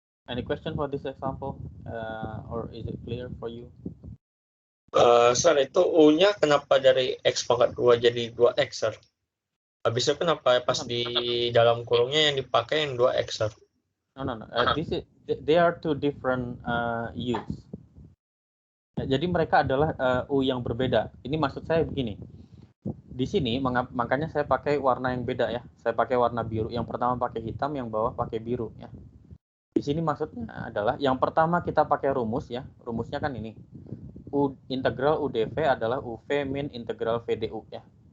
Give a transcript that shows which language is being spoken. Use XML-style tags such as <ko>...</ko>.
<en>Any question for this example, or is it clear for you?</en> <id>Sir, itu U-nya kenapa dari X pangkat 2 jadi 2X, Sir? Habis itu kenapa pas di dalam kurungnya yang dipakai yang 2X, Sir?</id> <en>No. They are two different U's.</en> <id>Ya, jadi mereka adalah U yang berbeda. Ini maksud saya begini. Di sini makanya saya pakai warna yang beda ya. Saya pakai warna biru. Yang pertama pakai hitam, yang bawah pakai biru ya. Di sini maksudnya adalah yang pertama kita pakai rumus ya. Rumusnya kan ini. Integral UdV adalah UV min integral VDU ya.</id>